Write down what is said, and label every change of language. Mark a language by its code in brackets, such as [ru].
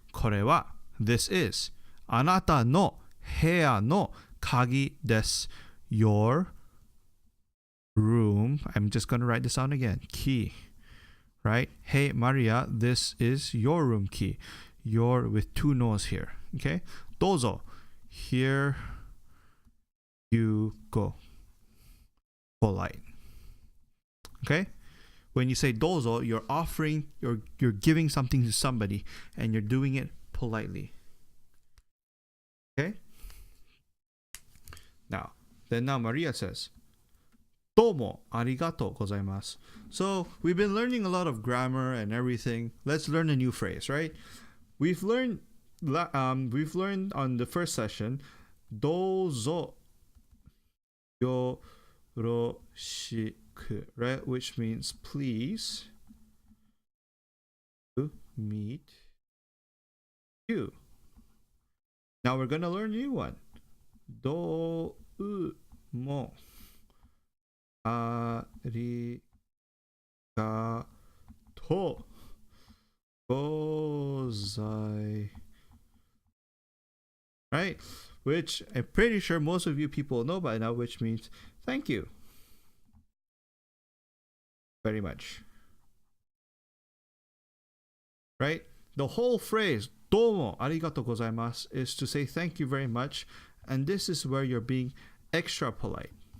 [ja] これは [en] This is [ja] あなたの部屋の鍵です。 [en] Your room. I'm just going to write this down again. Key. Right? Hey, Maria. This is your room key. Your with two no's here. Okay? [ja] どうぞ. [en] Here you go. Polite. Okay? When you say どうぞ, you're offering, you're giving something to somebody, and you're doing it politely. Okay? Now Maria says, [ja] どうもありがとうございます. [en] So we've been learning a lot of grammar and everything. Let's learn a new phrase, right? We've learned on the first session, [ja] どうぞよろしく, [en] right? Which means please to meet you. Now we're going to learn a new one. [ja] どうもありがとうござい. [en] Right? Which I'm pretty sure most of you people know by now, which means thank you very much. Right? The whole phrase [ja] どうもありがとうございます [en] is to say thank you very much, and this is where you're being extra polite.